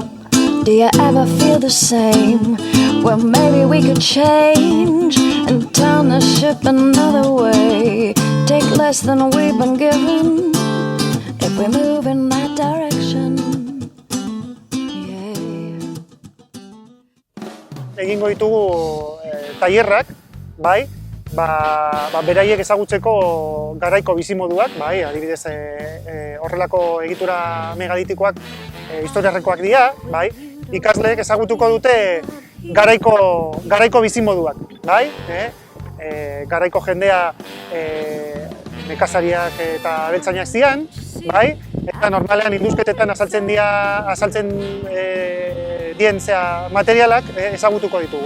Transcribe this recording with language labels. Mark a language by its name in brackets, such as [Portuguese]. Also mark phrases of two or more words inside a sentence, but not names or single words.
[English] Do you ever feel the same? Well, maybe we could change and turn the ship another way. Take less than we've been given if we move in that direction. [Basque] Egingo ditugu tailerrak, bai, beraiek ezagutzeko garaiko bizimoduak, bai, adibidez horrelako egitura megalitikoak historiarrekoak dira, bai, ikasleek ezagutuko dute garaiko bizimoduak, bai, garaiko jendea nekazariak eta abeltzainak zian, bai, eta normalean indusketetan azaltzen dien materialak ezagutuko ditugu.